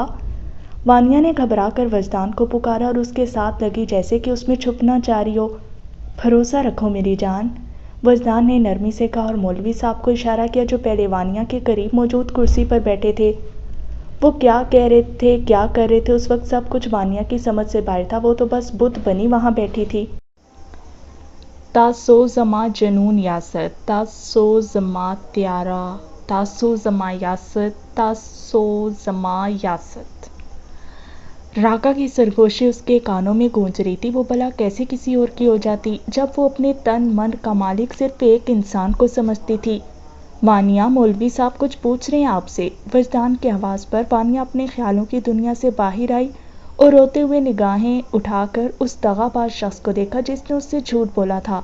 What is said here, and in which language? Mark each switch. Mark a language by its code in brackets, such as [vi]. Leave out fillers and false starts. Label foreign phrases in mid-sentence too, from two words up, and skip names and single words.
[ur] وانیہ نے گھبرا کر وجدان کو پکارا اور اس کے ساتھ لگی جیسے کہ اس میں چھپنا چاہ رہی ہو۔ بھروسہ رکھو میری جان، وجدان نے نرمی سے کہا اور مولوی صاحب کو اشارہ کیا جو پہلے وانیہ کے قریب موجود کرسی پر بیٹھے تھے۔ وہ کیا کہہ رہے تھے، کیا کر رہے تھے، اس وقت سب کچھ وانیہ کی سمجھ سے باہر تھا، وہ تو بس بت بنی وہاں بیٹھی تھی۔ [ps] تاسو زما جنون یاست، تاسو زما تیارہ، تاسو زما یاست، تاسو زما یاست۔ [ur] راگا کی سرگوشی اس کے کانوں میں گونج رہی تھی۔ وہ بھلا کیسے کسی اور کی ہو جاتی جب وہ اپنے تن من کا مالک صرف ایک انسان کو سمجھتی تھی۔ وانیہ مولوی صاحب کچھ پوچھ رہے ہیں آپ سے؟ وجدان کی آواز پر وانیہ اپنے خیالوں کی دنیا سے باہر آئی اور روتے ہوئے نگاہیں اٹھا کر اس دغا باز شخص کو دیکھا جس نے اس سے جھوٹ بولا تھا۔